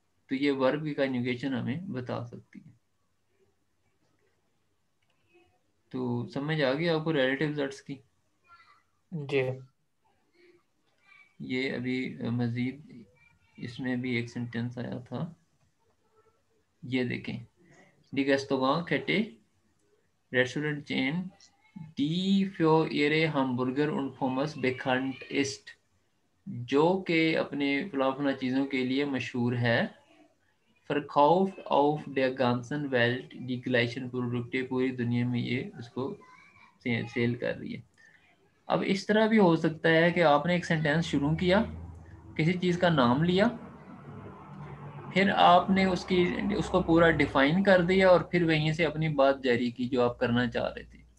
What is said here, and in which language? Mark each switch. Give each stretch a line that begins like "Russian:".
Hindi: तो ये वर्ब की कंजुगेशन हमें बता सकती है. तो समझ आ गया आपको रिलेटिव अर्ट्स की? जी. ये अभी मजीद इसमें भी एक सेंटेंस आया था, ये देखें.
German: Die Restaurant Kette Restaurant Chain die für ihre Hamburger und Pommes bekannt ist,
Hindi: जो कि अपने फला चीज़ों के लिए मशहूर है.
German: verkauft auf der ganzen Welt die gleichen Produkte,
Hindi: पूरी दुनिया में ये उसको सेल कर रही है. अब इस तरह भी हो सकता है कि आपने एक सेंटेंस शुरू किया, किसी चीज़ का नाम लिया, फिर आपने उसको पूरा डिफाइन कर दिया और फिर वहीं से अपनी बात जारी की जो आप करना चाह रहे थे.